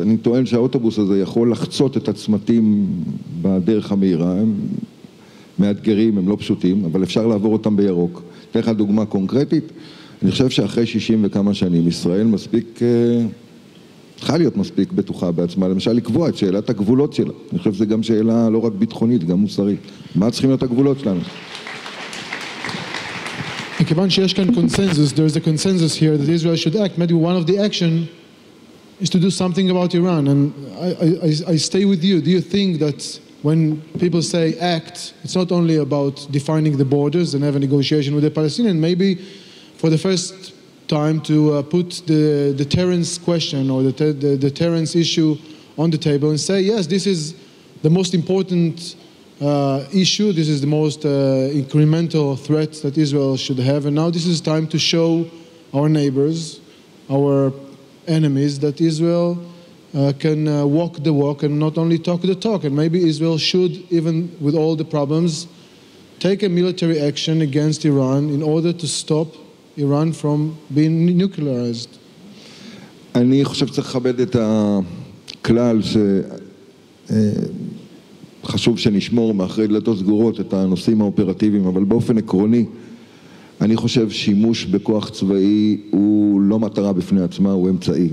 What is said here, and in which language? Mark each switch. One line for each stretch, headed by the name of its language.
Hebrew: אני טוען שהאוטובוס הזה יכול לחצות את הצמתים בדרך המהירה, הם מאתגרים, הם לא פשוטים, אבל אפשר לעבור אותם בירוק. אתן לך דוגמה קונקרטית, אני חושב שאחרי 60 וכמה שנים, ישראל מספיק, צריכה להיות מספיק בטוחה בעצמה, למשל לקבוע את שאלת הגבולות שלה. אני חושב שזו גם שאלה לא רק ביטחונית, גם מוסרית. מה צריכים להיות הגבולות שלנו? מכיוון שיש כאן
English: consensus, there is a consensus here that Israel should act. Maybe one of the action is to do something about Iran. And I stay with you. Do you think that when people say act, it's not only about defining the borders and have a negotiation with the Palestinians, maybe for the first time to put the deterrence question or the deterrence issue on the table and say, yes, this is the most important issue, this is the most incremental threat that Israel should have, and now this is time to show our neighbors, our enemies, that Israel can walk the walk and not only talk the talk, and maybe Israel should, even with all the problems, take a military action against Iran in order to stop Iran from being nuclearized.
Hebrew: אני חושב שצריך לכבד את הכלל חשוב שנשמור מאחרי דלתות סגורות את הנושאים האופרטיביים, אבל באופן עקרוני אני חושב שימוש בכוח צבאי הוא לא מטרה בפני עצמה, הוא אמצעי.